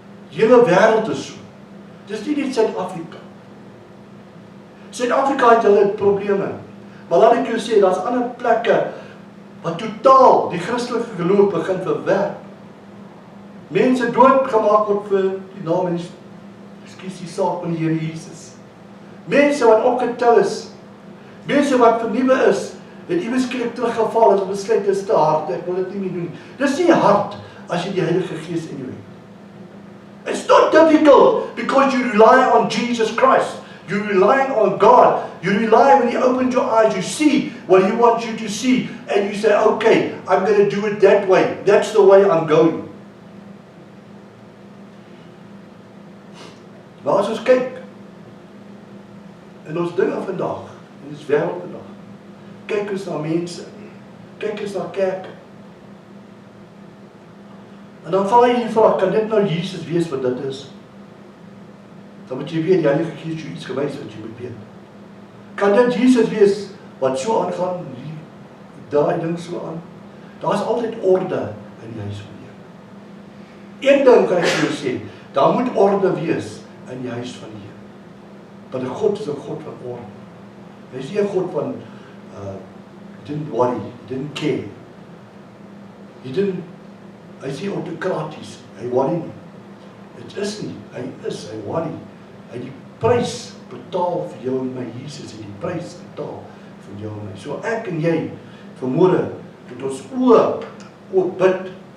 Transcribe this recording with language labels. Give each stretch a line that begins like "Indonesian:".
Afrikaans: Die hele wêreld is so. Dis nie net Suid-Afrika. Suid-Afrika het hulle probleme. Maar laat ek jou sê, daar's ander plekke wat totaal die Christelike geloof begin verwerp. Mense doodgemaak word vir die naam en die saak van die Here Jesus. Mense wat opgetel is. Mense wat vernuwe is. Het iewers skielik teruggeval, het besluit is te hard, ek wil dit nie meer doen. Dis nie hard as jy die Heilige Gees in jou het.
English: It's not difficult because you rely on Jesus Christ. You're relying on God. You rely when He opens your eyes, you see what He wants you to see, and you say, okay, I'm going to do it that way. That's the way I'm going.
Afrikaans: Maar as ons kyk in ons dinge vandag, in ons wêreld vandag, kyk ons na mense, kyk ons na kerke, en dan val jy die vraag, kan dit nou Jesus wees wat dit is? Dan moet jy weet, die Heilige Gees jou iets gewys wat jy moet weet. Kan dit Jesus wees wat so aangaan, daai ding so aan? Daar is altyd orde in die huis van die Here. Een ding kan ek vir jou sê, daar moet orde wees in die huis van die Here. Want God is 'n God van orde. Hy is nie 'n God van
English: didn't worry, didn't care.
Afrikaans: Hy is nie autokraties, hy worry nie. Dit is nie, hy worry. Hy het die prys betaal vir jou en my. Jesus het die prys betaal vir jou en my. So ek en jy, vanmôre, moet ons oop bid.